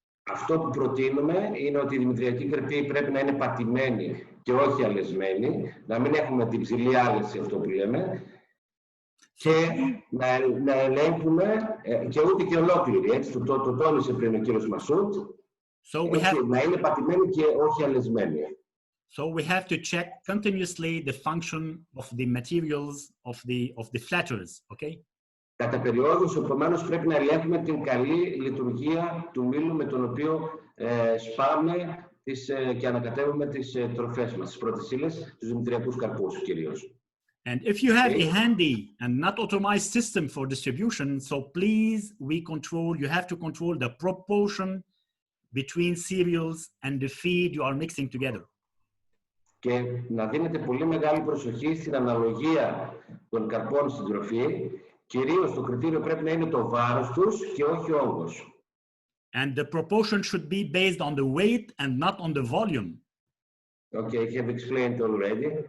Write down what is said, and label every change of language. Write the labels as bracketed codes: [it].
[el] Αυτό που προτείνουμε είναι ότι η δημητριακή κρεπή πρέπει να είναι πατημένη και όχι αλεσμένη, να μην έχουμε την ψηλή άλεση, αυτό που λέμε, και να ελέγχουμε και ούτε και ολόκληρη, έτσι, το τόνισε πριν ο κύριος Μασούτ, να είναι πατημένη και όχι αλεσμένη. [en] So we have to check continuously the function of the materials of the flatters, okay? [el] Κατά περιόδους, επομένως, πρέπει να ελέγχουμε την καλή λειτουργία του μήλου με τον οποίο σπάμε και ανακατεύουμε τις τροφές μας, τις πρώτες ύλες, τους δημητριακούς καρπούς κυρίως. [en] And if you have a handy and not automized system for distribution, so please you have to control the proportion between cereals and the feed you are mixing together. [el] Και να δίνετε πολύ μεγάλη προσοχή στην αναλογία των καρπών στην τροφή. Κυρίως το κριτήριο πρέπει να είναι το βάρος τους και όχι ο όγκος. [en] And the proportion should be based on the weight and not on the volume. Okay, I have explained already.